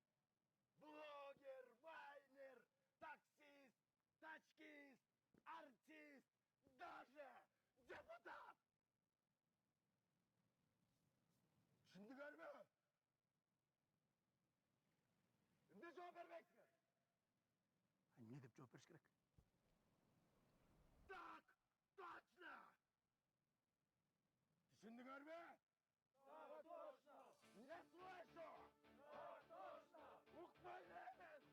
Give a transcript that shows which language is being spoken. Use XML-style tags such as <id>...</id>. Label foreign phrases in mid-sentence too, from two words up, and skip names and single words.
<ru>Блогер, вайнер, таксист, тачкист, артист, даже депутат.</ru> <ky>Түшүндүңөрбү? Эмне жооп бербейсиңер? Не деп жооп бериш керек?</ky> <ru>Так, точно! Түшүндүңөрбү? Так, точно! Не слышу! Так, точно!</ru> <ky>Укпай элемин!</ky>